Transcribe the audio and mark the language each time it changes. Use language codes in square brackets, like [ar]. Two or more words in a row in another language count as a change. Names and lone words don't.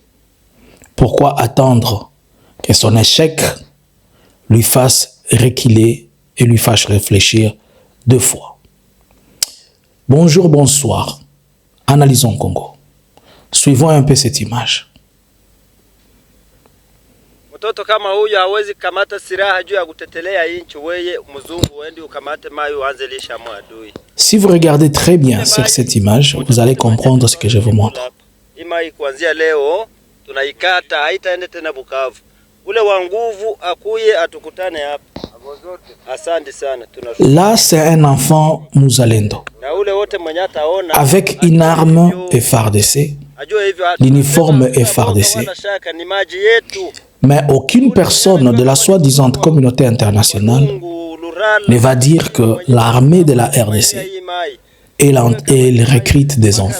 [fr] Pourquoi attendre que son échec lui fasse reculer et lui fasse réfléchir deux fois? Bonjour, bonsoir. Analysons Congo. Suivons un peu cette image. [sw] Mtoto kama huyu hawezi kamata silaha juu ya kutetelea nchi, wewe mzungu uende ukamate mayo uanze lisha adui. [fr] Si vous regardez très bien sur cette image, vous allez comprendre ce que je vous montre. [sw] Imai kuanzia leo tunaikata, haitaende tena Bukavu. Ule wa nguvu akuye atukutane hapa. Asante sana. [fr] Là, c'est un enfant Muzalendo avec une arme FARDC, l'uniforme FARDC. Mais aucune personne de la soi-disant communauté internationale ne va dire que l'armée de la RDC elle recrute des enfants.